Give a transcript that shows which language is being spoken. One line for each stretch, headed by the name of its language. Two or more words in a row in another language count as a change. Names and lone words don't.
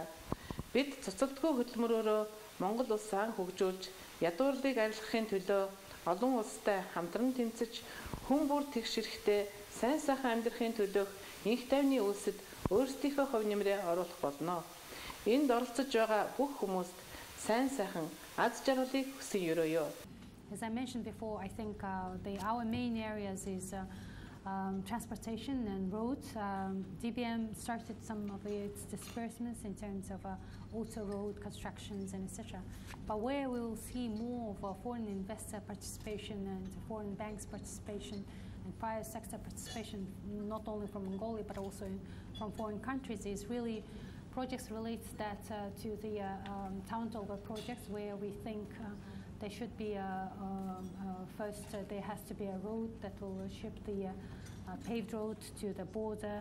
Mongolian: Бид цоцолтгүй хөдөлмөрөөрөө Монгол улсаа хөгжүүлж, ядуурлыг арилгахын төлөө олон улстай хамтран тэмцэж, хүн бүр тэгш эрэхтэй сайн сайхан амьдрахын төлөөх инх тайвны үйлсэд өөрсдийнхөө хувь нэмрээ оруулах болно. Энд оролцож байгаа бүх хүмүүст сайн сайхан аз жаргалыг хүсэн өрөөё.
English: As I mentioned before, I think our main areas is transportation and roads. DBM started some of its disbursements in terms of auto road constructions and etc. But where we will see more of foreign investor participation and foreign banks participation and private sector participation, not only from Mongolia but also from foreign countries, is really projects related to the town over projects, where we think there should be first there has to be a road that will ship the paved road to the border.